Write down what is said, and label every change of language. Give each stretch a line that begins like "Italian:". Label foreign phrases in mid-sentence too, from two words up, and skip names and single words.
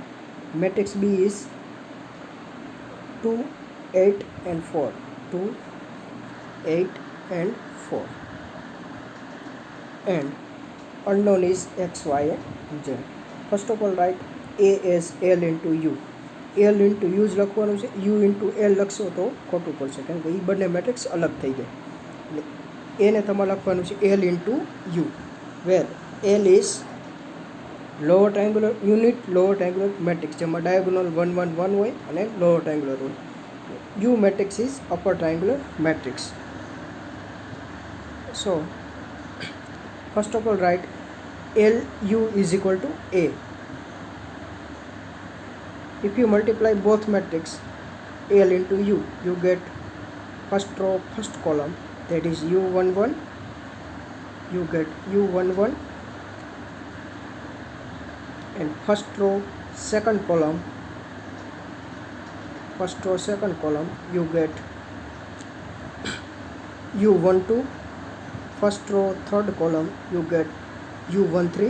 English: Matrix B is 2, 8 and 4. 2, 8 and 4. And unknown is x, y and z. First of all, write A as L into U. L into U
Gujarati: જ લખવાનું છે.
English: U into L
Gujarati: લખશો તો ખોટું પડશે, કારણ કે એ બંને મેટ્રિક્સ અલગ થઈ જાય. એટલે એને તમારે લખવાનું છે
English: L into U, where L is lower triangular unit lower triangular matrix,
Gujarati: જેમાં diagonal 1, 1, 1 હોય અને
English: lower triangular
Gujarati: હોય.
English: U matrix is upper triangular matrix. So first of all, write LU is equal to A. If you multiply both matrix L into U, you get first row first column, that is U11, you get U11, and first row second column you get U12, first row third column you get U13.